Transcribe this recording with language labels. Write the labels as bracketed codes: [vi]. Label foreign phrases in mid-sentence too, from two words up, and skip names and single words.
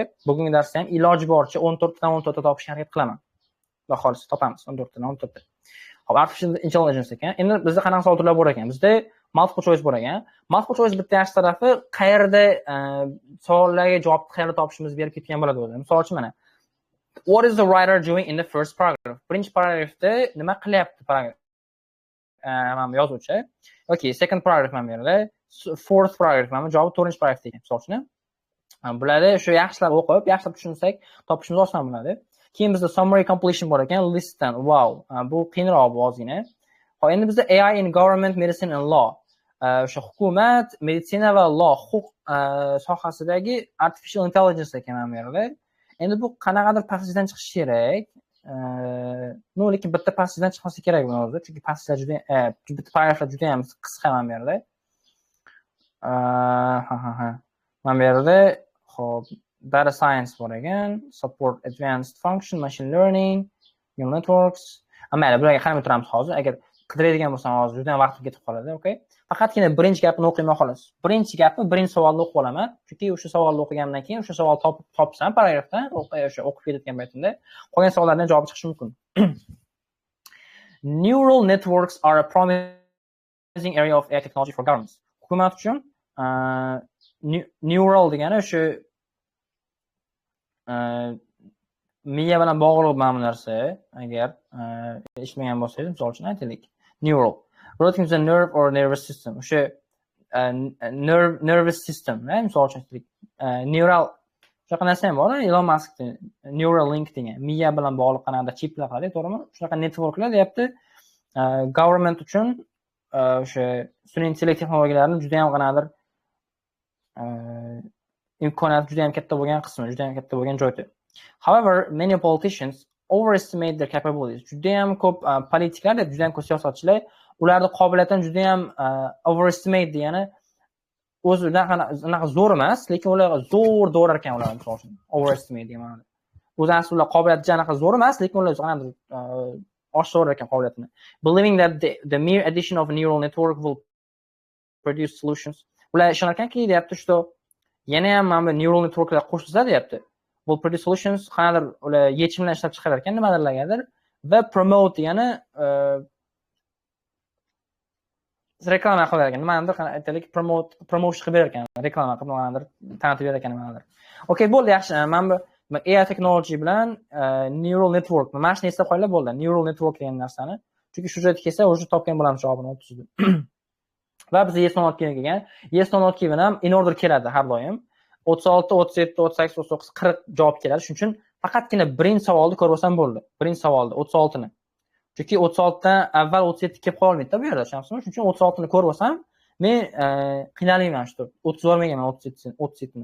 [uz] Bugungi darsda ham iloji boricha 14 dan 14 ta topishga harakat qilaman. Xudo xohlasa topamiz 14 dan 14 ta. Hop, [en] Artificial Intelligence [uz] ekan. Endi bizda qanaqa savol turlari bor ekan? Bizda [en] multiple choice [uz] bor ekan. [en] Multiple choice [uz] bitta yaxshi tarafi qayerda savollarga javobni qayerda topishimiz berib ketgan bo'ladi o'zi. Misol uchun mana [en] What is the writer doing in the first paragraph? [uz] Birinchi paragrafda nima qilyapti paragraf? Mana yozuvchi. [en] Okay, second paragraph [uz] mana bu yerda. [en] Fourth paragraph [uz] mana javob 4-chi paragrafda ekan, misol uchun. Bularni shu yaxshilab o'qib, yaxshilab tushunsak, topishimiz oson bo'ladi. Keyin bizda [en] summary completion [uz] bor ekan, listdan. Wow, bu qiyinroq bu ozgina. Hop, endi bizda [en] AI in government, medicine and law. [uz] O'sha hukumat, meditsina va huquq sohasidagi [en] artificial intelligence [uz] ekan mana bu yerda. Endi bu qanaqadir passajdan chiqishi kerak. Lekin bitta passajdan chiqmasa kerak bu o'zi, chunki passajlar juda bitta paragraflar juda ham qisqa mana bu yerda. Mana bu yerda hop [en] data science [uz] bor ekan, [en] support advanced function, machine learning, neural networks. [uz] Mayli, bularga qaramay turamiz hozir. Agar qidiradigan bo'lsam hozir juda ham vaqtim ketib qoladi, okay? Faqatgina birinchi gapni o'qiyman xolos. Birinchi savolni o'qib olaman, chunki o'sha savolni o'qigandan keyin o'sha savol topsam paragrafdan o'sha o'qib ketayotgan paytimda qolgan savollardan javob chiqishi mumkin. [en] Neural networks are a promising area of AI technology for governments. [uz] Hukumat uchun neural degani o'sha miya bilan bog'liq mana bu narsa. Agar eshitmagan bo'lsangiz, misol uchun aytaylik. [en] Neural relating to the nerve or nervous system. O'sha nervous system, [uz] misol uchun aytaylik. Neural shunaqa narsa ham bor, Elon Muskning Neuralink degan miya bilan bog'liq qanaqadir chiplar qiladi, to'g'rimi? Shunaqa networklar deyapti. Government uchun o'sha sun'iy intellekt texnologiyalarini juda ham qanaqadir imkoniyat juda ham katta bo'lgan qismi, juda ham katta bo'lgan joyda. [en] However, many politicians overestimate their capabilities. [uz] Juda ham ko'p politiklar, juda ham ko'p siyosatchilar ularning qobiliyatini juda ham overestimate degani o'zidan anaqa zo'r emas, lekin ular zo'r do'rar ekan ular, misol uchun. Overestimate degan ma'noda. O'zi aslida qobiliyati anaqa zo'r emas, lekin ular qanaqadir oshirib ekan qobiliyatini. [en] Believing that the mere addition of a neural network will produce solutions. [uz] Ular ishonar ekanki, deyapti, shu yana ham mana bu [en] neural networklar [uz] qo'shilsa deyapti. [en] Will produce solutions, [uz] qanaqadir ular yechimlar ishlab chiqarar ekan nimalargadir va promote degani reklama qilar ekan. Nimanidir aytaylik, promotion qilib berar ekan, reklama qilib nimanidir tanitib berar ekan nimanidir. Okay, bo'ldi, yaxshi. Mana bu [en] AI technology bilan neural network. [uz] Mana shuni eslab qo'yinglar bo'ldi. [en] Neural network [uz] degan narsani. Chunki shu joyga kelsa, o'sha topgan bo'lamiz javobini o'tizda. Va bizga [en] yes not [uz] kelgan. [en] Yes not [uz] kelgan ham [en] in order [uz] keladi har doim. 36, 37, 38, 39, 40 javob keladi. Shuning uchun faqatgina birinchi savolni ko'rib olsam bo'ldi. Birinchi savolni 36 ni. Chunki 36 dan avval 37 kelib qolmaydi-da bu yerda, tushunasizmi? Shuning uchun 36 ni ko'rib olsam, men qiynalmayman shu. 30 olmayman 37 ni.